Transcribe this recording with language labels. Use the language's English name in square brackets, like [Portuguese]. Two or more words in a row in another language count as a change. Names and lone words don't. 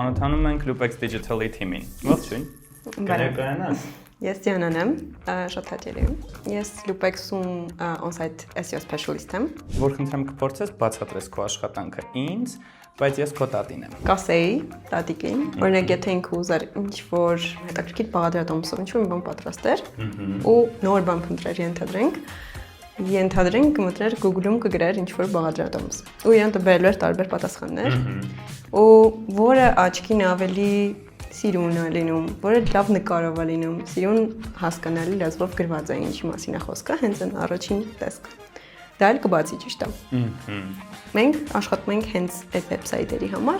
[Armenian] ծանոթանում ենք Lupex Digital-ի թիմին։ Ողջույն։ Կներկայանաս։ Ես Դիանան եմ, շատ հաճելի եմ։ Ես Lupex-ում [English] on-site SEO specialist [Armenian] եմ։ Որ խնդրեմ կփորձես բացատրես քո աշխատանքը ինձ, բայց ես քո տատին եմ։ Կասեի տատիկին, օրինակ եթե ինքը ուզեր ինչ-որ հետաքրքիր բաղադրատոմսով ինչ-որ մի բան պատրաստեր ու նոր բան փնտրեր ենթադրենք կմտրեր Google-ում կգրեր ինչ-որ բաղադրատոմս։ Ու իրան տվելու էր տարբեր պատասխաններ։ Ու որը աչքին ավելի սիրուն է լինում, որը լավ նկարով է լինում, սիրուն հասկանալի լեզվով գրված է ինչի մասին է խոսքը, հենց այն առաջին տեսքը։ Դա էլ կբացի ճիշտ է։ Մենք աշխատում ենք հենց այդ վեբսայթերի համար։